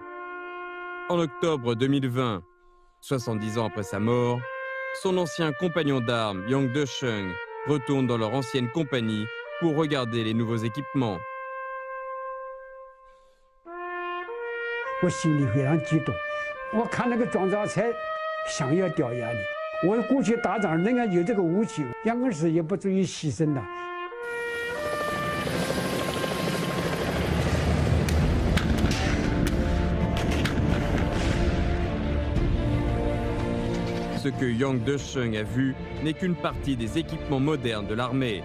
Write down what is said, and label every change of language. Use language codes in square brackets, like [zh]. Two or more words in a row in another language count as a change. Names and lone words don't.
[fr] En octobre 2020, 70 ans après sa mort, son ancien compagnon d'armes, Yang Desheng, retourne dans leur ancienne compagnie pour regarder les nouveaux équipements. [zh] 我心里非常激动，我看那个装甲车，想要掉眼泪。我过去打仗，人家有这个武器，杨根石也不至于牺牲了。 [fr] Ce que Yang Desheng a vu n'est qu'une partie des équipements modernes de l'armée.